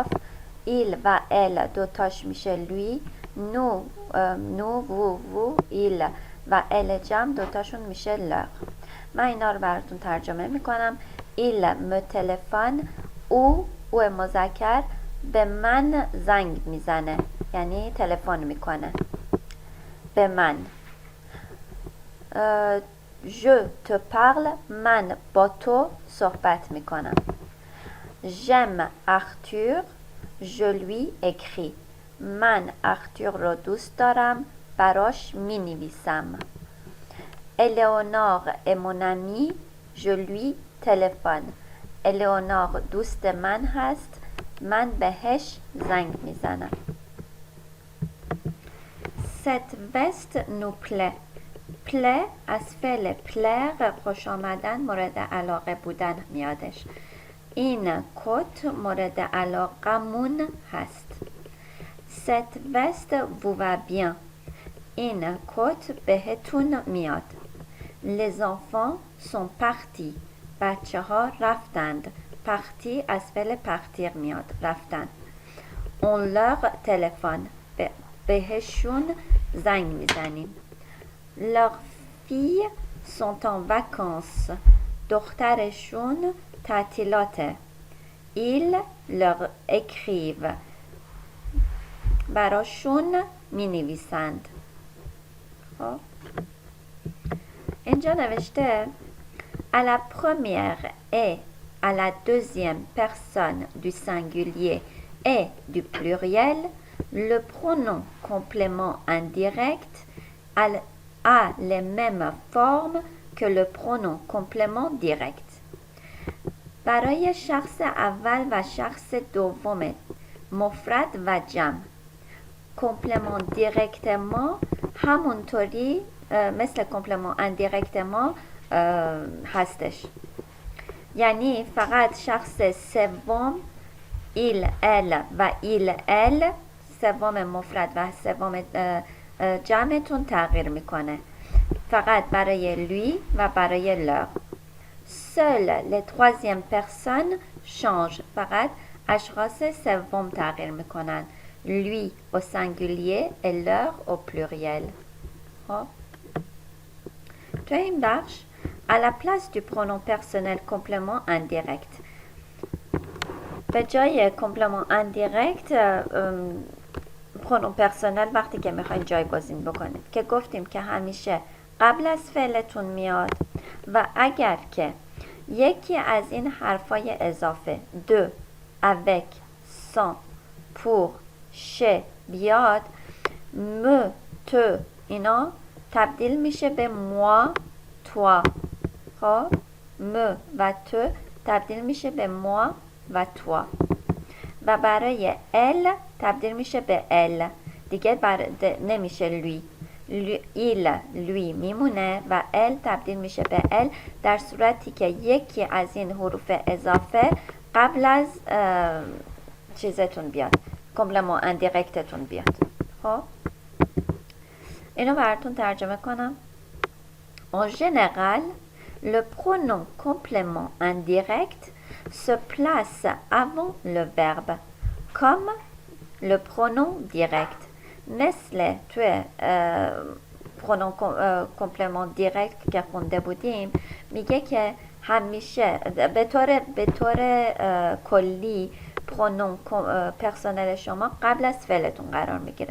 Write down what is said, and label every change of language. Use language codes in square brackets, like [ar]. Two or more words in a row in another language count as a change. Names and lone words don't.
[fa] ایل و ال دوتاش میشه لوی، [fr] nous vous [fa] ایل و ال جمع دوتاشون میشه لر. من اینا رو براتون ترجمه میکنم. [fr] il me téléphone, [fa] او مذکر به من زنگ میزنه، یعنی تلفن میکنه به من. [fr] je te parle، [fa] من با تو صحبت میکنم. [fr] j'aime Arthur، je lui écris، [fa] من اختیور رو دوست دارم، براش می نویسم. [fr] Éléonore est mon amie، je lui téléphone، [fa] Éléonore دوست من هست، من بهش زنگ میزنم. [fr] Cette veste nous plaît، plaît [fa] از فعل plaire خوش آمدن، مورد علاقه بودن میادش. این کت مورد علاقمون هست. [fr] Cette veste vous va bien، [fa] این کت بهتون میاد. [fr] Les enfants sont partis، [fa] بچه ها رفتند. parti از فعل partir میاد، رفتن. [fr] On leur téléphone، [fa] بهشون زنگ میزنیم. [fr] Leurs filles sont en vacances، [fa] دخترشون تعطیلاته. [fr] Ils leur écrivent، [fa] براشون می نویسند. خب اینجا نوشته [fr] à la première et à la deuxième personne du singulier et du pluriel, le pronom complément indirect a les mêmes formes que le pronom complément direct. [fa] برای شخص اول و شخص دوم مفرد و جمع، [fr] complément direct [fa] ما همونطوری مثل [fr] complément indirect [fa] ما هستش. یعنی فقط شخص سوم [fr] il elle [fa] و [fr] ils elles, [fa] سوم مفرد و سوم جمعتون تغییر میکنه، فقط برای lui و برای leur. [fr] Seul les troisième personnes changent، [fa] فقط اشخاص سوم تغییر میکنن، [fr] lui au singulier et leur au pluriel. [fa] خب تو این بخش [fr] à la place du pronom personnel complément indirect، [fa] به جای [fr] complément indirect pronom personnel [fa] وقتی که میخواین جایگزین بکنید که گفتیم که همیشه قبل از فعلتون میاد و اگر که یکی از این حرفای اضافه دو، [fr] avec، sans، pour، chez [fa] بیاد، [fr] me، te [fa] اینا تبدیل میشه به [fr] moi، toi. [fa] خب me و te تبدیل میشه به moi و toi و برای elle تبدیل میشه به elle دیگه، نمیشه lui. [fr] il lui [fa] میمونه و elle تبدیل میشه به elle در صورتی که یکی از این حروف اضافه قبل از چیزتون بیاد، [fr] complément indirectتون [fa] بیاد. خب اینو براتون ترجمه کنم. [fr] En général, le pronom complément indirect se place avant le verbe comme le pronom direct. [fa] مثل توی [fr] pronom complément direct [fa] که خونده بودیم میگه که همیشه به طور کلی [fr] pronom personnel [fa] شما قبل از فعلتون قرار میگیره.